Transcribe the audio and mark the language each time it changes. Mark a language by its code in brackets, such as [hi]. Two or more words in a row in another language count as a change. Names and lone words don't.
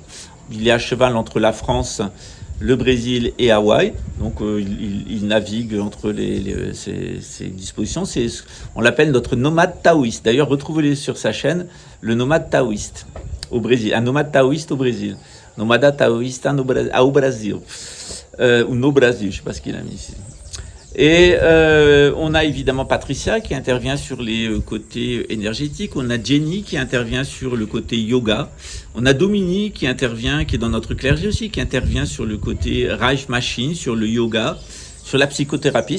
[fr] Il est à cheval entre la France, le Brésil et Hawaï, donc il navigue entre ces dispositions. On l'appelle notre nomade taoïste. D'ailleurs, retrouvez-le sur sa chaîne, le nomade taoïste au Brésil, un nomade taoïste au Brésil, [pt] nomada taoïsta [fr] au Brésil, [pt] ou no Brasil, [fr] je ne sais pas ce qu'il a mis ici. Et on a évidemment Patricia qui intervient sur les côtés énergétiques. On a Jenny qui intervient sur le côté yoga. On a Dominique qui intervient, qui est dans notre clergé aussi, qui intervient sur le côté [en] Life Machine, [fr] sur le yoga, sur la psychothérapie.